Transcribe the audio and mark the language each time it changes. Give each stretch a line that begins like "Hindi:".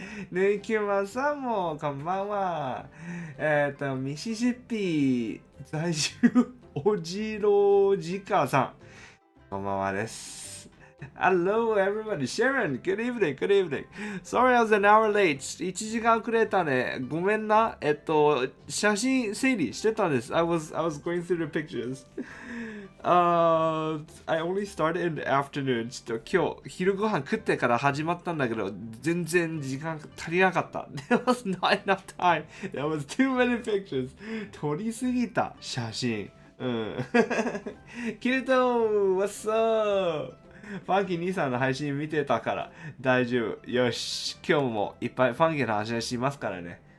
Japanese: ねきまさんも、こんばんは。ミシシッピ在住、おじろじかさん。こんばんはです。
English: Hello everybody, Sharon, good evening, good evening. Sorry I was an hour late.
Japanese: 1時間遅れたね。ごめんな。写真整理してたんです。
English: I was going through the pictures. I only started in the afternoon.
Japanese: ちょっと今日昼ご飯食ってから始まったんだけど、全然時間足りなかった。
English: There was not enough time. There was too many pictures.
Japanese: 撮りすぎた写真。うん。
English: キルト What's up?
Japanese: ファンキー兄さんの配信見てたから大丈夫。よし。今日もいっぱいファンキーの話しますからね。